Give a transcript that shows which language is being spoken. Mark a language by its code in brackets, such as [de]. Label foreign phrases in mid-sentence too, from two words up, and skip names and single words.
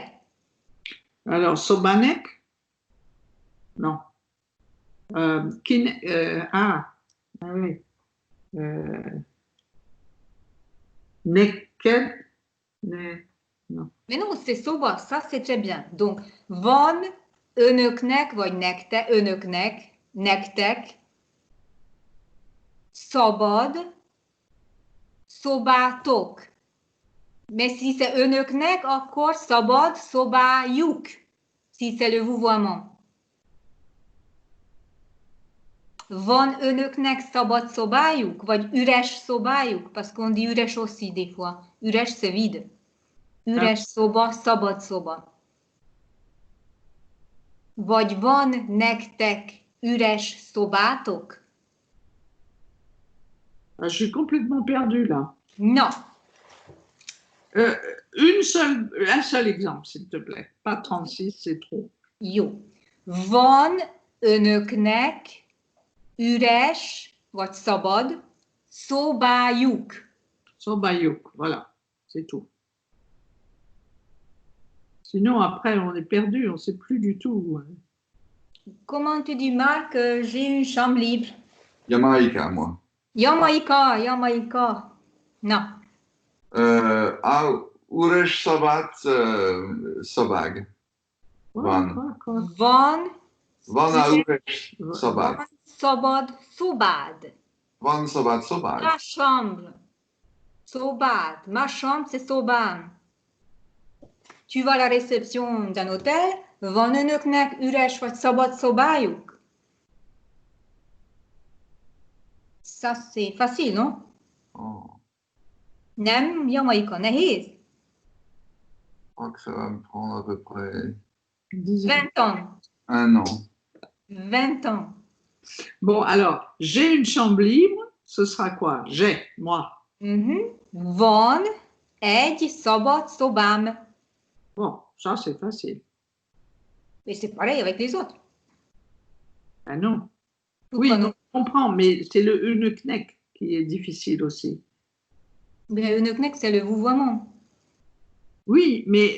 [fr] Alors, Sobanek? Non. Oui. [hu] Neked? [fr] Non. Mais non, c'est Soba, ça c'est très bien. Donc, [hu] van, önöknek, vagy önöknek, nektek, szabad, szobátok. [fr] Mais si c'est [hu] önöknek, akkor szabad, szobájuk. [fr] Si c'est le vouvoiement. [hu] Van önöknek szabad szobájuk, vagy üres szobájuk? [fr] Parce qu'on dit üres aussi des fois. Üres, c'est vide. [hu] Üres szoba, szabad szoba. Vagy van nektek üres szobátok? [fr] Je suis complètement perdue là. Non. Un seul exemple, s'il te plaît. Pas 36, c'est trop. [hu] Jó. Van önöknek üres, vagy szabad szobájuk? Sobayuk, [fr] voilà, c'est tout. Sinon, après, on est perdu, on ne sait plus du tout. Comment tu dis, Marc, j'ai une chambre libre? Jamaïca, moi. Jamaïca. Non. [hu] À Uresh Sobat Sobag. Van. Van à Uresh Sobat. Van szabad szobád. Van Sobat Sobag. [fr] Ma chambre. Szobád. Ma chambre, c'est szobám. Tu vas à la réception d'un hôtel, [hu] van önöknek üres vagy szabad szobájuk? [fr] Ça, c'est facile, non? Oh, [hu] Nem, Jamaïka, nehéz? [fr] je crois que ça va me prendre à peu près 20 ans. 1 an. 20 ans. Bon, alors, j'ai une chambre libre, ce sera quoi? J'ai, moi. [hu] Van egy szabad szobám. [fr] Bon, ça, c'est facile. Mais c'est pareil avec les autres. Ah non. Pourquoi Oui, non? on comprend, mais c'est le uneknek qui est difficile aussi. Mais önöknek, c'est le vouvoiement. Oui, mais